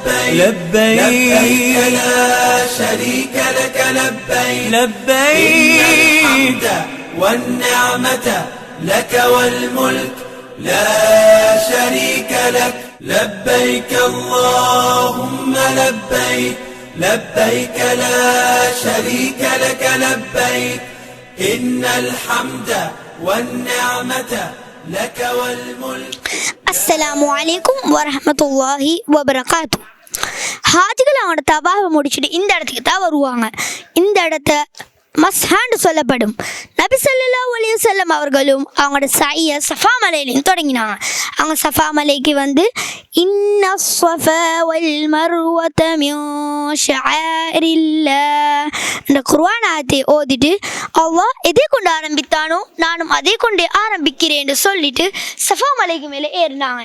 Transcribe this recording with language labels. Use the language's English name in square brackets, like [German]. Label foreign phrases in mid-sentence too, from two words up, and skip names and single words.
[Arabic] لبيك لا شريك لك لبيك لبيك والنعمة لك والملك لا شريك لك لبيك اللهم لبيك لبيك لا شريك لك لبيك إن الحمد والنعمة لك والملك. السلام عليكم ورحمة الله وبركاته. [Tamil] ஹாஜிகள் அவங்களோட தவாவை முடிச்சுட்டு இந்த இடத்துக்கு தான் வருவாங்க. இந்த இடத்த மஸ்ஹான்னு சொல்லப்படும். நபி [Arabic] صلى الله عليه وسلم [Tamil] அவர்களும் அவங்களோட சையை சஃபா மலையிலையும் தொடங்கினாங்க. அவங்க சஃபா மலைக்கு வந்து [Arabic] إن الصفا والمروة من شعائر الله [Tamil] இந்த குர்ஆன் ஆயத்தை ஓதிட்டு அல்லாஹ் எதை கொண்டு ஆரம்பித்தானோ நானும் அதை கொண்டே ஆரம்பிக்கிறேன்னு சொல்லிட்டு சஃபா மலைக்கு மேலே ஏறினாங்க.